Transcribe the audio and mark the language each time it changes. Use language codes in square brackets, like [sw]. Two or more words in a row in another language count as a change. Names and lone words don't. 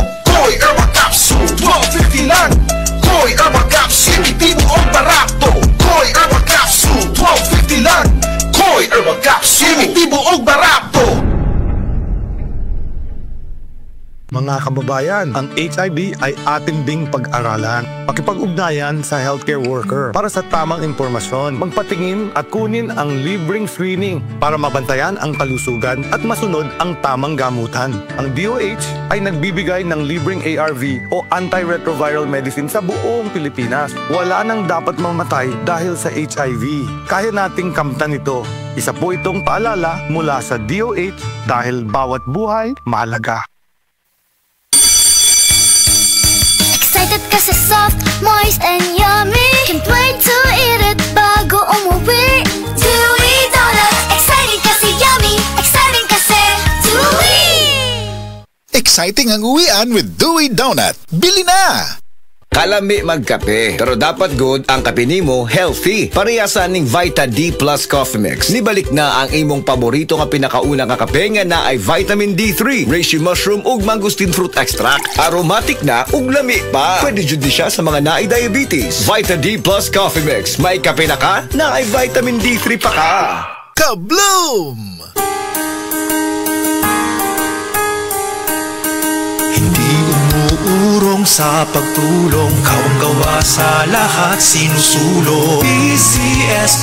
[ceb] Koi Herbal Capsule, 12.50 lang. Koi Herbal Capsule, epektibo ang barato. Koi Herbal Capsule, 12.50 lang. Koi Herbal Capsule, epektibo ang barato. [tl] Mga kababayan, ang HIV ay atin ding pag-aralan. Pakipag-ugnayan sa healthcare worker para sa tamang impormasyon. Magpatingin at kunin ang libreng screening para mabantayan ang kalusugan at masunod ang tamang gamutan. Ang DOH ay nagbibigay ng libreng ARV o antiretroviral medicine sa buong Pilipinas. Wala nang dapat mamatay dahil sa HIV. Kaya nating kamtan ito. Isa po itong paalala mula sa DOH dahil bawat buhay mahalaga. Excited kasi [en] soft, moist, and yummy. Can't wait to eat it [tl] bago umuwi. [en] Dewy Donuts. [tl] Exciting kasi yummy. Exciting kasi dewy. Exciting ang uwian with Dewy Donut. Bili na! [ceb] Kalami magkape, pero dapat good ang kape nimo healthy. Parehasan ning Vita D Plus Coffee Mix. Nibalik na ang imong paborito nga pinakauna nga kape nga na ay vitamin D3, [en] reishi mushroom [ceb] ug [en] mangosteen fruit extract. [ceb] Aromatic na ug lami pa. Pwede jud siya sa mga naay diabetes. Vita D Plus Coffee Mix. May kape na ka, na ay vitamin D3 pa ka. Kabloom! [tl] Umuurong sa pagtulong, kawang gawa sa lahat sinusulong.